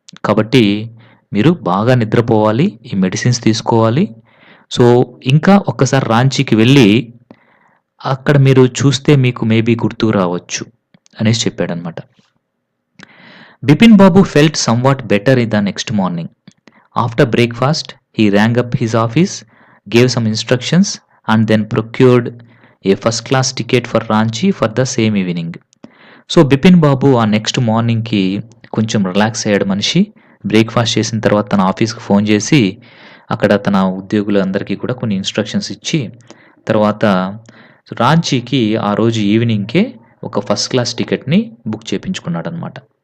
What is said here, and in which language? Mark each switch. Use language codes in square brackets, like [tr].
[te] కాబట్టి మీరు బాగా నిద్రపోవాలి. ఈ మెడిసిన్స్ తీసుకోవాలి. సో, ఇంకా ఒక్కసారి రాంచీకి వెళ్ళి అక్కడ మీరు చూస్తే మీకు మేబీ గుర్తుకు రావచ్చు అనేసి చెప్పాడన్నమాట. [en] Bipin Babu felt somewhat better the next morning. After breakfast, he rang up his office, gave some instructions, and then procured a first-class ticket for Ranchi for the same evening. [te] So, Bipin బాబు ఆ నెక్స్ట్ మార్నింగ్‌కి కొంచెం relax అయ్యాడు మనిషి. Breakfast చేసిన తర్వాత తన ఆఫీస్‌కి phone చేసి, అక్కడ తన ఉద్యోగులందరికీ కూడా కొన్ని ఇన్‌స్ట్రక్షన్స్ ఇచ్చి, తర్వాత రాంచీకి ఆ రోజు ఈవినింగ్‌కే ఒక ఫస్ట్ క్లాస్ టికెట్‌ని బుక్ చేపించుకున్నాడనమాట.